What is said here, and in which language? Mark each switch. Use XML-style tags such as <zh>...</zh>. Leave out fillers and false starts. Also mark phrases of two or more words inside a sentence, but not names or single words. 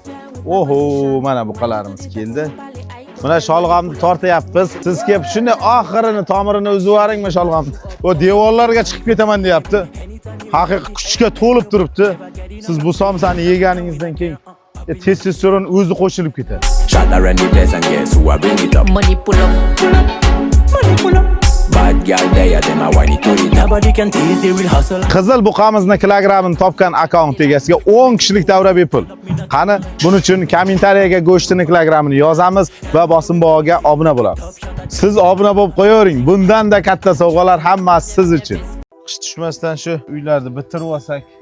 <uz>Oho, mana buqalarimiz keldi. Mana sholg'amni tortyapmiz. Siz kelib shuni oxirini, tomirini uzib yuboringmi sholg'amni? O devorlarga chiqib ketaman deyapti. Haqiqiy kuchga to'lib turibdi. Siz bu somsani yeganingizdan keyin testosteron o'zi qo'shilib ketadi.</uz> <en>Money pull up. Money pull up. Bad girl there, them a whine it to it. Nobody can tease the real hustle.</en> <uz>Qizil buqamizni kilogramini topgan akkaunt egasiga 10 kishilik davra bepul. Qani, buning uchun kommentariyaga go'shtini kilogramini yozamiz va bosim bog'iga obuna bo'lamiz. Siz obuna bo'lib qo'yavering. Bundan-da katta sovg'alar hammasi siz uchun. Qish tushmasdan shu uylarni bitirib olsak.</uz>